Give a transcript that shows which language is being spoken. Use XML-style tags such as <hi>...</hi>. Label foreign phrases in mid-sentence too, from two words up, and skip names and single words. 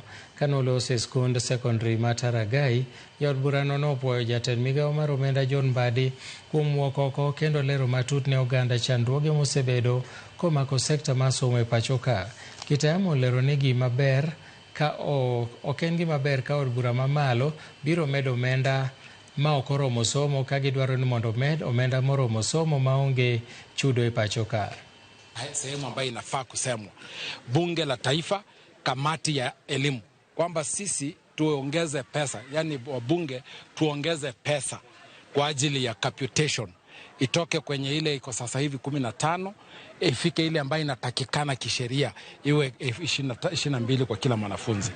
<luo>Kanolose skund secondary ma Taragai, jaod bura no opwoyo jatend migao mar omenda John Mbadi kuom wuok oko kendo lero matut ne oganda chandruoge mosebedo komako sekta ma somo e pachoka. Kitayama olero ni gima ber ka ok en gima ber ka od bura mamalo biro medo omenda ma ok oromo somo ka gidwaro ni mondo med omenda moromo somo maonge chudo e pachoka.</luo> <sw>Sehemu ambayo inafaa kusemwa bunge la taifa, kamati ya elimu, kwamba sisi tuongeze pesa, yani wabunge tuongeze pesa kwa ajili ya capitation, itoke kwenye ile iko sasa hivi 15 ifike ile ambayo inatakikana kisheria iwe 22 kwa kila mwanafunzi.</sw>